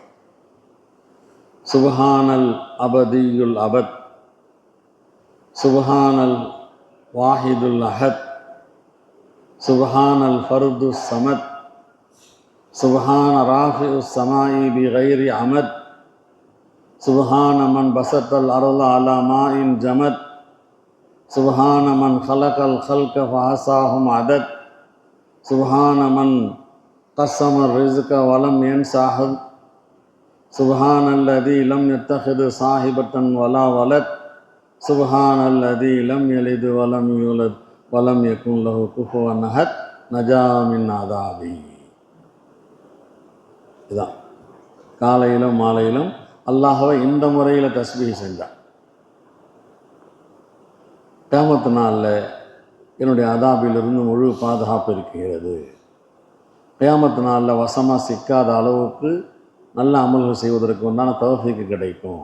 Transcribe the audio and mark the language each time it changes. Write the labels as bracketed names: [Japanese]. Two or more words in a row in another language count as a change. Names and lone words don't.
[Arabic] سبحان الأبدي الأبد، سبحان الواحد الأحد، سبحان الفرد الصمد، سبحان رافع السماء بغير عمد، سبحان من بسط الأرض على ماء جمد، سبحان من خلق الخلق فأحصاهم عدد، سبحان من ஹலகல் ஹல்க ஃபஹஸாஹும் அதத், சுப்ஹான மன் قسم الرزق ولم ينسه، سبحان الذي لم يتخذ صاحبة ولا ولد، سبحان الذي لم يلد ولم يولد ولم يكن له كفوا أحد، نجا من عذابي. [Tamil] இதான் காலையிலும் மாலையிலும் அல்லாஹ்வை இந்த முறையில் தஸ்பீஹ் செஞ்சான். கியாமத்து நாளில் என்னுடைய அதாபிலிருந்து முழு பாதுகாப்பு இருக்கிறது. கியாமத்து நாளில் வசமாக சிக்காத அளவுக்கு நல்ல அமல்கள் செய்வதற்கு உண்டான தௌஃபீக் கிடைக்கும்.